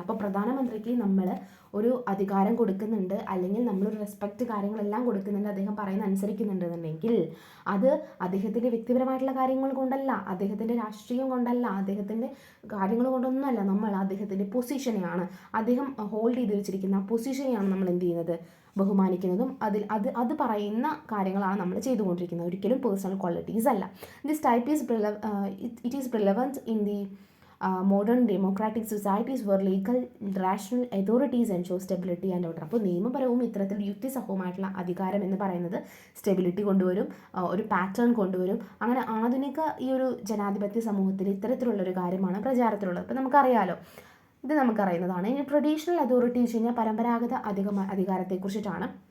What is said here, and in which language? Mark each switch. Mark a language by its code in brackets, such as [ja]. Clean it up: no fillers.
[ml] അപ്പോൾ പ്രധാനമന്ത്രിക്ക് നമ്മൾ ഒരു അധികാരം കൊടുക്കുന്നുണ്ട്, അല്ലെങ്കിൽ നമ്മളൊരു റെസ്പെക്റ്റ് കാര്യങ്ങളെല്ലാം കൊടുക്കുന്നുണ്ട്, അദ്ദേഹം പറയുന്ന അനുസരിക്കുന്നുണ്ടെന്നുണ്ടെങ്കിൽ അത് അദ്ദേഹത്തിൻ്റെ വ്യക്തിപരമായിട്ടുള്ള കാര്യങ്ങൾ കൊണ്ടല്ല, അദ്ദേഹത്തിൻ്റെ രാഷ്ട്രീയം കൊണ്ടല്ല, അദ്ദേഹത്തിൻ്റെ കാര്യങ്ങൾ കൊണ്ടൊന്നുമല്ല, നമ്മൾ അദ്ദേഹത്തിൻ്റെ പൊസിഷനെയാണ്, അദ്ദേഹം ഹോൾഡ് ചെയ്ത് വെച്ചിരിക്കുന്ന ആ പൊസിഷനെയാണ് നമ്മൾ എന്ത് ചെയ്യുന്നത്, ബഹുമാനിക്കുന്നതും അത് പറയുന്ന കാര്യങ്ങളാണ് നമ്മൾ ചെയ്തുകൊണ്ടിരിക്കുന്നത്, ഒരിക്കലും പേഴ്സണൽ ക്വാളിറ്റീസ് അല്ല. [en] This type it is relevant in the modern democratic societies where legal rational authorities ensure stability and order. [ml] അപ്പോൾ നിയമപരവും ഇത്തരത്തിൽ യുക്തിസഹവുമായിട്ടുള്ള അധികാരം എന്ന് പറയുന്നത് സ്റ്റെബിലിറ്റി കൊണ്ടുവരും, ഒരു പാറ്റേൺ കൊണ്ടുവരും. അങ്ങനെ ആധുനിക ഈ ഒരു ജനാധിപത്യ സമൂഹത്തിൽ ഇത്തരത്തിലുള്ളൊരു കാര്യമാണ് പ്രചാരത്തിലുള്ളത്. അപ്പോൾ നമുക്കറിയാലോ, ഇത് നമുക്കറിയുന്നതാണ്. ഇനി ട്രഡീഷണൽ അതോറിറ്റി വെച്ച് കഴിഞ്ഞാൽ പരമ്പരാഗത അധികാരത്തെക്കുറിച്ചിട്ടാണ്.